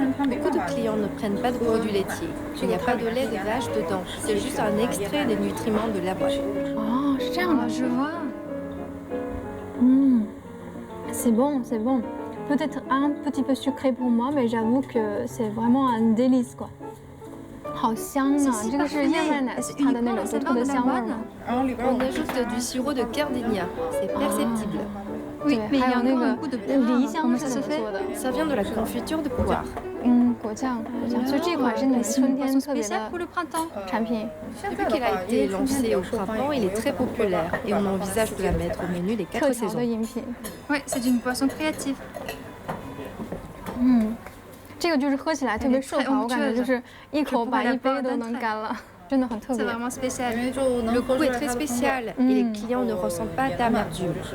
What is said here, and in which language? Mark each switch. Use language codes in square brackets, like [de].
[fr] Beaucoup de clients ne prennent pas de produits laitiers. Il n'y a pas de lait de vache dedans. C'est juste un extrait des nutriments de la vache. Oh, je vois. C'est bon, c'est bon. Peut-être un petit peu sucré pour moi, mais j'avoue que c'est vraiment un délice, quoi. [zh] 好香啊！这个是燕麦奶它的那种独特的香味吗？ [fr] On ajoute du sirop de gardenia. C'est perceptible. Oui, mais il y a encore un goût de [zh] 梨香, [fr] comment ça se fait? Ça vient de la confiture de poire. [zh] 果酱，所以这款是你们春天特别的产品。 [fr] Depuis qu'il a été lancé au printemps, il est très populaire et on envisage de la mettre au menu des 4 saisons. Oui, c'est une boisson créative. [zh] 这个就是喝起来特别顺滑，我感觉就是一口把一杯都能干了，真的很特别。 [fr] Le goût est très spécial et les clients ne ressentent pas d'amertume.